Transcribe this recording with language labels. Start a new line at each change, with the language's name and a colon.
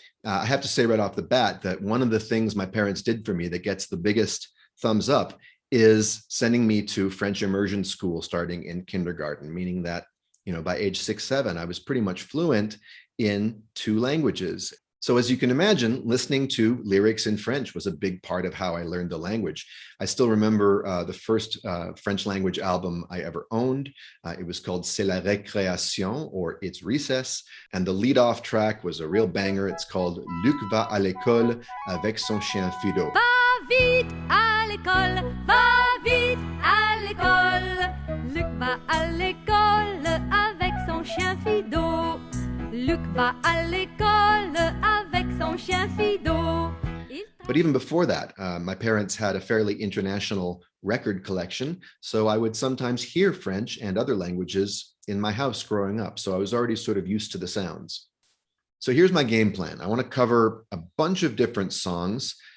English: I have to say right off the bat that one of the things my parents did for me that gets the biggest thumbs up is sending me to French Immersion school starting in kindergarten, meaning that by age 6, 7, I was pretty much fluent in 2 languages. So as you can imagine, listening to lyrics in French was a big part of how I learned the language. I still remember the first French language album I ever owned. It was called C'est la récréation, or It's Recess. And the lead-off track was a real banger. It's called Luc va à l'école avec son chien Fido.
French: Va vite à l'école, va vite à l'école. Luc va à l'école avec son chien Fido. Luc va à l'école avec son chien Fido.
English: But even before that, my parents had a fairly international record collection, so I would sometimes hear French and other languages in my house growing up, so I was already sort of used to the sounds. So here's my game plan. I want to cover a bunch of different songs.